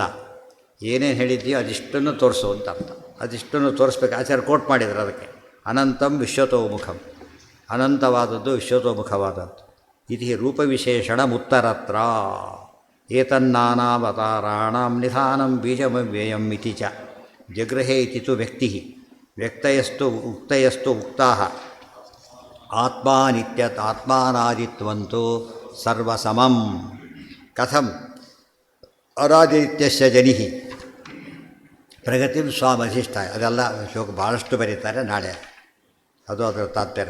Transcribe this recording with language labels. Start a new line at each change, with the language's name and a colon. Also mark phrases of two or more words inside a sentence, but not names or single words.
Kannada: ಏನೇನು ಹೇಳಿದ್ದೀಯೋ ಅದಿಷ್ಟನ್ನು ತೋರಿಸು ಅಂತ ಅರ್ಥ. ಅದಿಷ್ಟನ್ನು ತೋರಿಸ್ಬೇಕು. ಆಚಾರ್ಯ ಕೋಟ್ ಮಾಡಿದ್ರು ಅದಕ್ಕೆ.
Sanskrit: ಅನಂತಂ ವಿಶ್ವತೋಮುಖಂ,
Kannada: ಅನಂತವಾದದ್ದು ವಿಶ್ವತೋಮುಖವಾದದ್ದು.
Sanskrit: ಇತಿ ರೂಪವಿಶೇಷಣ ಮುತ್ತರತ್ರ. ಏತನ್ನಾನಾವತಾರಾಣಾಂ ನಿಧಾನಂ ಬೀಜಮವ್ಯಯಂ ಇತಿ ಚ ಜಗೃಹೇ ಇತಿ ತು ವ್ಯಕ್ತಿ. ವ್ಯಕ್ತಯಸ್ತು ಉಕ್ತಯಸ್ತು ಉಕ್ತಾಃ ಆತ್ಮಾ ನಿತ್ಯತ್ ಆತ್ಮಾನಾದಿತ್ವಂತು ಸರ್ವಸಮಂ. ಕಥಂ ಅನಾದಿತ್ಯಸ್ಯ ಜನಿಃ ಪ್ರಗತಿಂ ಸ್ವಾಮಧಿಷ್ಠಾಯ.
Kannada: ಅದೆಲ್ಲ ಶ್ಲೋಕ ಭಾಳಷ್ಟು ಬರೀತಾರೆ. ನಾಳೆ ಅದು ಅದರ ತಾತ್ಪರ್ಯ.